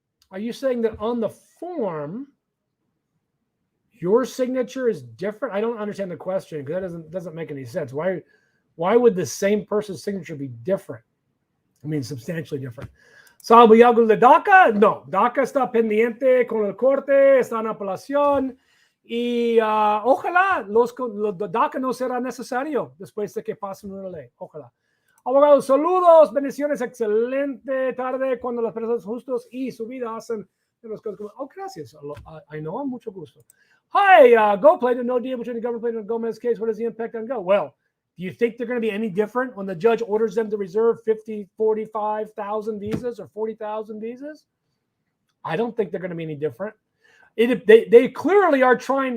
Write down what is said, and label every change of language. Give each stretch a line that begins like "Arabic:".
English: Are you saying that on the form, your signature is different? I don't understand the question because that doesn't make any sense. Why would the same person's signature be different? I mean, substantially different.
Spanish: ¿Sabe algo de DACA? No, DACA está pendiente con el corte, está en apelación y ojalá los DACA no será necesario después de que pasen una ley. Ojalá. Abogados, saludos, bendiciones, excelente tarde cuando las personas justos y su vida hacen las cosas como... Oh, gracias.
English: I know,
Spanish: mucho gusto.
English: Hi, Go played no deal between the government and Gomez case. What is the impact on Go? Well, do you think they're going to be any different when the judge orders them to reserve 45,000 visas or 40,000 visas? I don't think they're going to be any different. They clearly are trying.